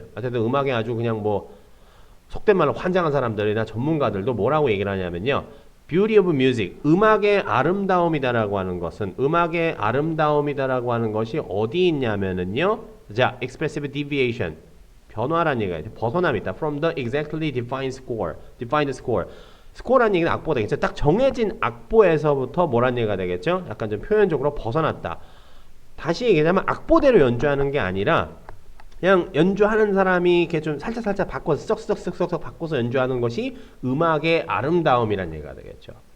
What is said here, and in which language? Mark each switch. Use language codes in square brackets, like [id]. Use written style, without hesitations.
[ko] 하여튼 음악에 아주 그냥 뭐 속된 말로 환장한 사람들이나 전문가들도 뭐라고 얘기를 하냐면요, [en] Beauty of music, [ko] 음악의 아름다움이다라고 하는 것은, 음악의 아름다움이다라고 하는 것이 어디 있냐면은요, 자, [en] expressive deviation, [ko] 변화란 얘기가 벗어남이 있다. [en] From the exactly defined score. [ko] 스코어란 얘기는 악보가 되겠죠. 딱 정해진 악보에서부터 뭐란 얘기가 되겠죠. 약간 좀 표현적으로 벗어났다. 다시 얘기하자면 악보대로 연주하는 게 아니라 그냥 연주하는 사람이 이렇게 좀 살짝 바꿔서 썩썩 바꿔서 연주하는 것이 음악의 아름다움이란 얘기가 되겠죠.